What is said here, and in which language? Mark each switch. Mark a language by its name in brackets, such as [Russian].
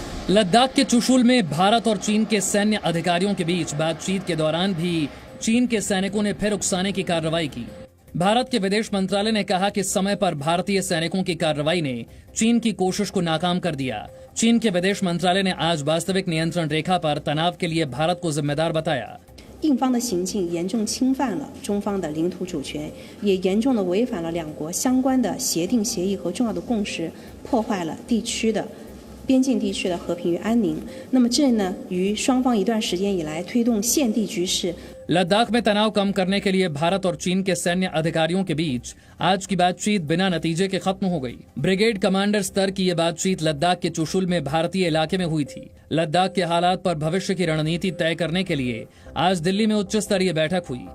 [Hindi] लद्दाख के चुशुल में भारत और चीन के सैन्य अधिकारियों के बीच बातचीत के दौरान भी चीन के सैनिकों ने फिर उकसाने की कार्रवाई की। भारत के विदेश मंत्रालय ने कहा कि समय पर भारतीय सैनिकों की कार्रवाई ने चीन की कोशिश को नाकाम कर दिया। चीन के विदेश मंत्रालय ने आज वास्तविक नियंत्रण रेखा पर तनाव के लिए भारत को जिम्मेदार बताया। [Chinese] 印方的行径严重侵犯了中方的领土主权，也严重的违反了两国相关的协定协议和重要的共识，破坏了边境地区的和平与安宁。那么这呢，与双方一段时间以来推动现地局势 [Hindi] लद्दाख में तनाव कम करने के लिए भारत और चीन के सैन्य अधिकारियों के बीच आज की बातचीत बिना नतीजे के खत्म हो गई। ब्रिगेड कमांडर स्तर की यह बातचीत लद्दाख के चुशुल में भारतीय इलाके में हुई थी। लद्दाख के हालात पर भविष्य की रणनीति तय करने के लिए आज दिल्ली में उच्च स्तरीय बैठक हुई।